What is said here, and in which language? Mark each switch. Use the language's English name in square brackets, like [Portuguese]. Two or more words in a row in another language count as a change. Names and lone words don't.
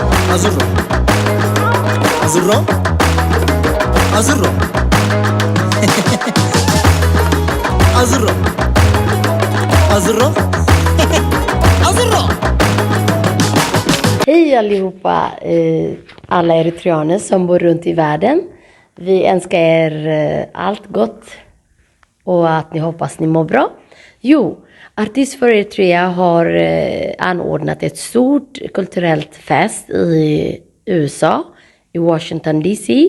[Turkish] Hazır ol. Hazır ol. Hazır ol. Hazır ol. Hazır ol. Hazır ol. [Swedish] Hej allihopa, alla eritreaner som bor runt i världen. Vi önskar er allt gott och att ni hoppas ni mår bra. Jo, Artist för Eritrea har anordnat ett stort kulturellt fest i USA, i Washington DC.